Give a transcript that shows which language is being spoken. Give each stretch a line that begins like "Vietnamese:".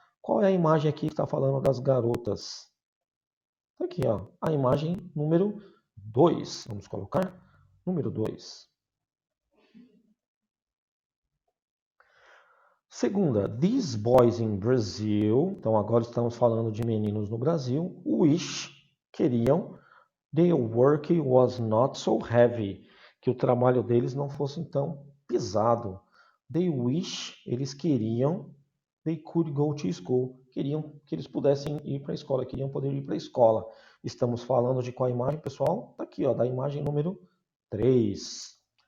Portuguese: Qual é a imagem aqui que está falando das garotas? Tá aqui, ó, a imagem número 2. Vamos colocar número 2. Segunda,
English: these boys in Brazil.
Portuguese: Então agora estamos falando de meninos no Brasil. Wish, queriam.
English: Their work was not so heavy.
Portuguese: Que o trabalho deles não fosse tão pesado.
English: They wish,
Portuguese: eles queriam.
English: They could go to school.
Portuguese: Queriam que eles pudessem ir para a escola, queriam poder ir para a escola. Estamos falando de qual imagem, pessoal? Está aqui, ó, da imagem número 3.